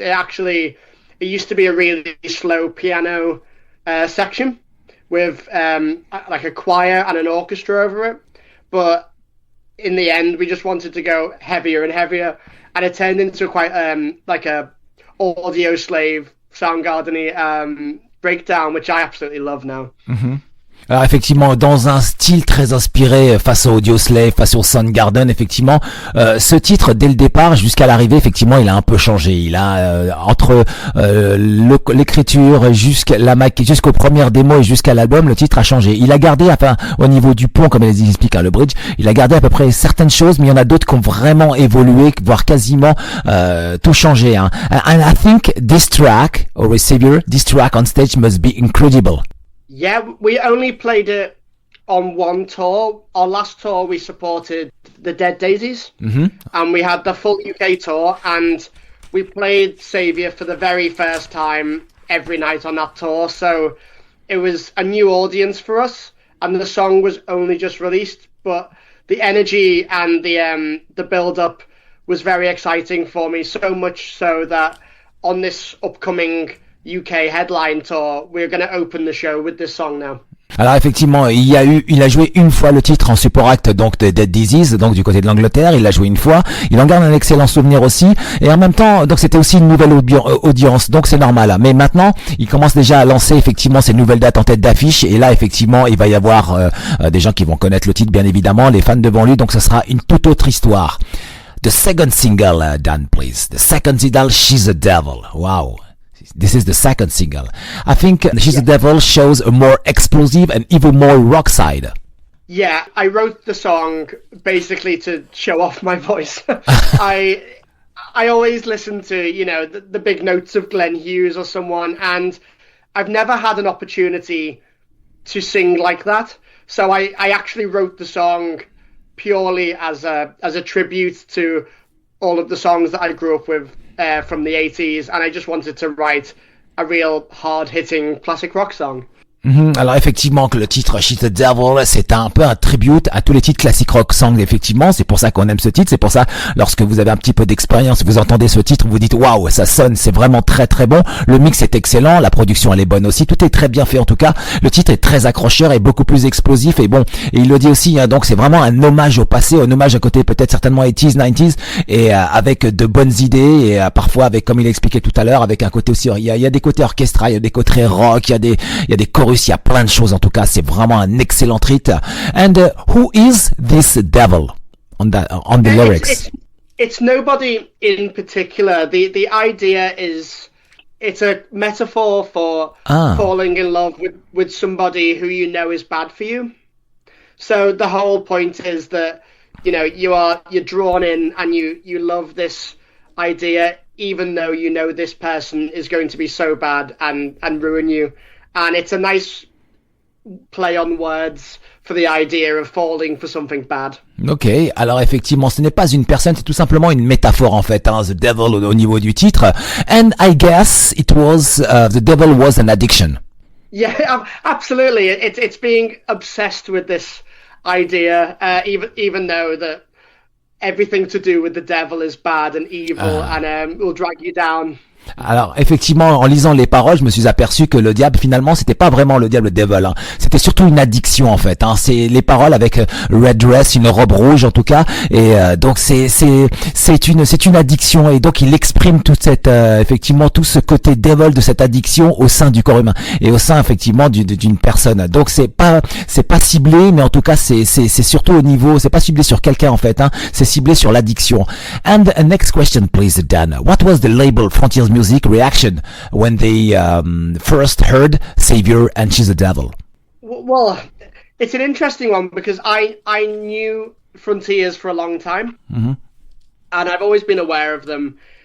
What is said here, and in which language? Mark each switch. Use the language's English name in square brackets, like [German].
[English] It used to be a really slow piano section with like a choir and an orchestra over it. But in the end, we just wanted to go heavier and heavier, and it turned into quite like a audio slave Soundgarden-y breakdown, which I absolutely love now. [French] Alors effectivement, dans un style très inspiré face au Audioslave, face au Soundgarden, effectivement, ce titre dès le départ jusqu'à l'arrivée, effectivement, il a un peu changé. Il a entre l'écriture jusqu'aux premières démos et jusqu'à l'album, le titre a changé. Il a gardé, enfin, au niveau du pont, comme ils expliquent, le bridge, il a gardé à peu près certaines choses, mais il y en a d'autres qui ont vraiment évolué, voire quasiment tout changé. [English] And I think this track, or Savior, this track on stage must be incredible. Yeah, we only played it on one tour. Our last tour, we supported the Dead Daisies, and we had the full UK tour, and we played Saviour for the very first time every night on that tour. So it was a new audience for us, and the song was only just released, but the energy and the build-up was very exciting for me, so much so that on this upcoming UK headline tour, we're going to open the show with this song now. [French] Alors effectivement, il a joué une fois le titre en support act donc de Dead Disease, donc du côté de l'Angleterre, il l'a joué une fois, il en garde un excellent souvenir aussi, et en même temps, donc c'était aussi une nouvelle audience, donc c'est normal. Mais maintenant, il commence déjà à lancer effectivement ses nouvelles dates en tête d'affiche, et là effectivement, il va y avoir des gens qui vont connaître le titre bien évidemment, les fans devant lui, donc ce sera une toute autre histoire. [English] The second single, Dan, please. The second single, She's a Devil. Wow. This is the second single. I think She's a Devil shows a more explosive and even more rock side. Yeah, I wrote the song basically to show off my voice. I always listen to, the big notes of Glenn Hughes or someone, and I've never had an opportunity to sing like that. So I actually wrote the song purely as a tribute to all of the songs that I grew up with from the 80s, and I just wanted to write a real hard-hitting classic rock song. [French] Alors effectivement que le titre She's the Devil, c'est un peu un tribute à tous les titres [English] classic rock songs. [French] Effectivement, c'est pour ça qu'on aime ce titre. C'est pour ça, lorsque vous avez un petit peu d'expérience, vous entendez ce titre, vous dites waouh, ça sonne, c'est vraiment très très bon. Le mix est excellent, la production elle est bonne aussi, tout est très bien fait en tout cas. Le titre est très accrocheur et beaucoup plus explosif et bon. Et il le dit aussi, donc c'est vraiment un hommage au passé, un hommage à côté peut-être certainement 80s, 90s et avec de bonnes idées et parfois avec, comme il expliquait tout à l'heure, avec un côté aussi, il y a des côtés orchestra, il y a des côtés rock, il y a des chorus. Il y a plein de choses en tout cas, c'est vraiment un excellent titre. [English] And who is this devil on the lyrics? It's nobody in particular. The idea is it's a metaphor for falling in love with somebody who you know is bad for you. So the whole point is that you're drawn in and you love this idea even though you know this person is going to be so bad and ruin you. And it's a nice play on words for the idea of falling for something bad. [French] Ok, alors effectivement, ce n'est pas une personne, c'est tout simplement une métaphore en fait, hein, [English] the devil [French] au niveau du titre. [English] And I guess it was, the devil was an addiction. Yeah, absolutely. It's being obsessed with this idea, even though that everything to do with the devil is bad and evil and will drag you down. [French] Alors effectivement, en lisant les paroles, je me suis aperçu que le diable finalement c'était pas vraiment le diable, le devil, hein. C'était surtout une addiction en fait, hein. C'est les paroles avec [English] red dress, [French] une robe rouge en tout cas, et donc c'est une addiction, et donc il exprime toute cette effectivement tout ce côté devil de cette addiction au sein du corps humain et au sein effectivement d'une personne. Donc c'est pas ciblé, mais en tout cas c'est surtout au niveau, c'est pas ciblé sur quelqu'un en fait, hein. C'est ciblé sur l'addiction. [English] And next question please, Dan. What was the label Frontiers Music reaction when they first heard Savior and She's a Devil? Well, it's an interesting one because I knew Frontiers for a long time, and I've always been aware of them.